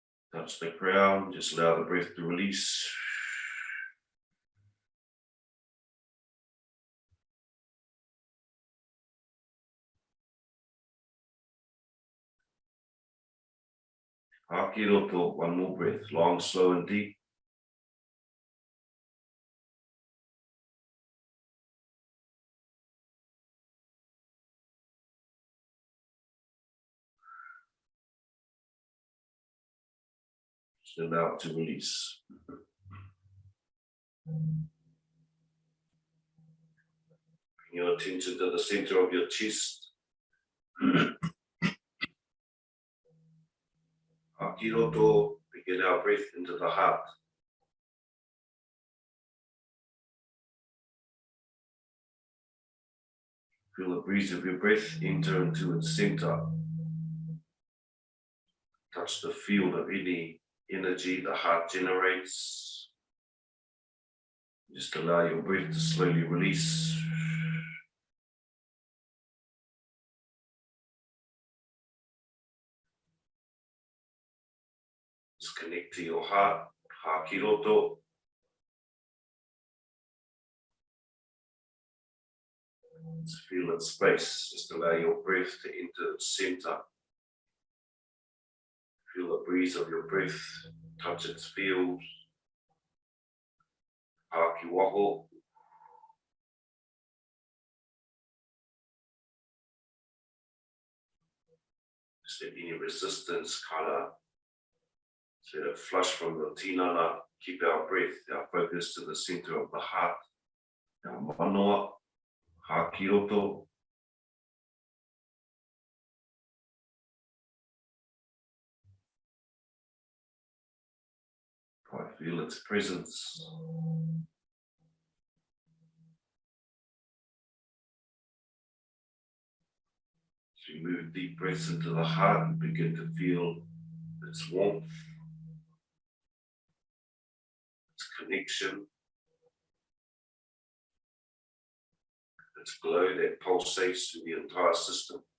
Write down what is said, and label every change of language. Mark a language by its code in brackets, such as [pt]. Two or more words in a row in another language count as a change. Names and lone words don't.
[en] Touch the ground, just allow the breath to release. [mi] Haki roto, [en] one more breath, long, slow and deep. Just allow it to release. Bring your attention to the center of your chest. [mi] Haki roto, [en] begin our breath into the heart. Feel the breeze of your breath enter into its center. Touch the field of any energy the heart generates. Just allow your breath to slowly release. Just connect to your heart, [mi] haki roto. [en] Just feel its space. Just allow your breath to enter its center. Feel the breeze of your breath touch its field. [mi] Haki waho. [en] Just let any resistance kind of let it flush from the tinana. Keep our breath, our focus to the center of the heart. [mi] Our manoa, haki roto. [en] I feel its presence. As we move deep breaths into the heart and begin to feel its warmth, its connection, its glow that pulsates through the entire system.